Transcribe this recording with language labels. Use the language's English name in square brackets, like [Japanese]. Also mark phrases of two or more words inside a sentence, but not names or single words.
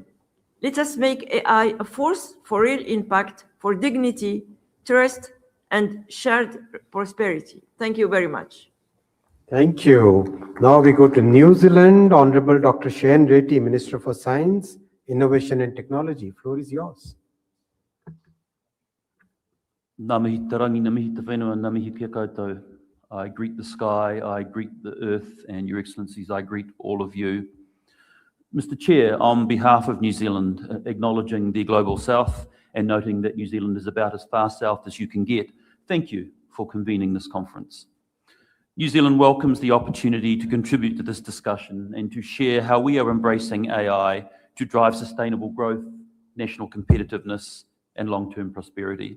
[English] Let us make AI a force for real impact, for dignity, trust, and shared prosperity. Thank you very much. Thank you. Now we go to New Zealand. Honorable Dr. Shayan Reddy, Minister for Science, Innovation and Technology. Floor is yours. [Māori] Ngā mihi tarangi, ngā mihi te whenua, ngā mihi kia koutou. [English] I greet the sky, I greet the earth, and Your Excellencies, I greet all of you. Mr. Chair, on behalf of New Zealand, acknowledging the Global South and noting that New Zealand is about as far south as you can get, thank you for convening this conference. New Zealand welcomes the opportunity to contribute to this discussion and to share how we are embracing AI to drive sustainable growth, national competitiveness, and long-term prosperity.